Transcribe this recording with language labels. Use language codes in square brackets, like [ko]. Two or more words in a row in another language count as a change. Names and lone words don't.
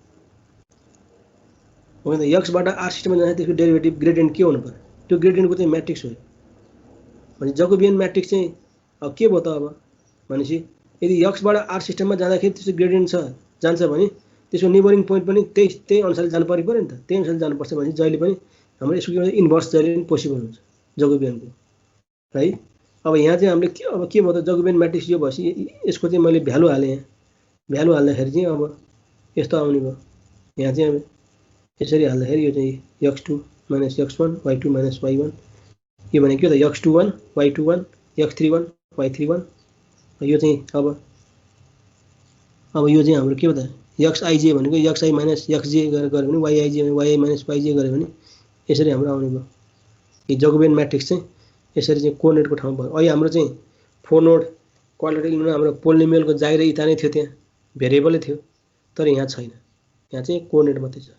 [ne] हो नि त x बाट r सिस्टममा जाँदाखेरि त्यसको डेरिभेटिभ ग्रेडियन्ट के हुनुपर्छ त्यो ग्रेडियन्टको चाहिँ म्याट्रिक्स हो भने [en] Jacobian matrix [ne] चाहिँ अब के भयो त अब भनेपछि यदि x बाट r सिस्टममा जाँदाखेरि त्यसको ग्रेडियन्ट छ जान्छ भने त्यसको [en] neighboring point [ne] पनि त्यही अनुसारले जानु पर्यो नि त त्यही अनुसारले जानुपर्छ भने जहिले पनि हाम्रो यसको इन्भर्स जहिले पनि पोसिबल हुन्छ जकोबियनको है। अब यहाँ चाहिँ हामीले के अब के भयो त [en] Jacobian matrix [ne] यो भएपछि यसको चाहिँ मैले भ्यालु हालेँ यहाँ भ्यालु हाल्दाखेरि चाहिँ अब यस्तो आउने भयो यहाँ चाहिँ अब यसरी हाल्दाखेरि यो चाहिँ x2 - x1 y2 - y1 यो भनेको के हो त x21 y21 x31 y31 यो चाहिँ अब यो चाहिँ हाम्रो के हो त xij भनेको xi - xj गरेर गरे भने yij yi - yj गरे भने यसरी हाम्रो आउने भयो। यो [en] Jacobian matrix [ne] चाहिँ यसरी चाहिँ कोअर्डिनेटको ठाउँमा भयो। अहिले हाम्रो चाहिँ 4 [en] node quadratic elementमा [ne] हाम्रो पोलिनोमियलको जागिर इता नै थियो त्यहाँ भेरिएबलै थियो तर यहाँ छैन, यहाँ चाहिँ कोअर्डिनेट मात्रै छ।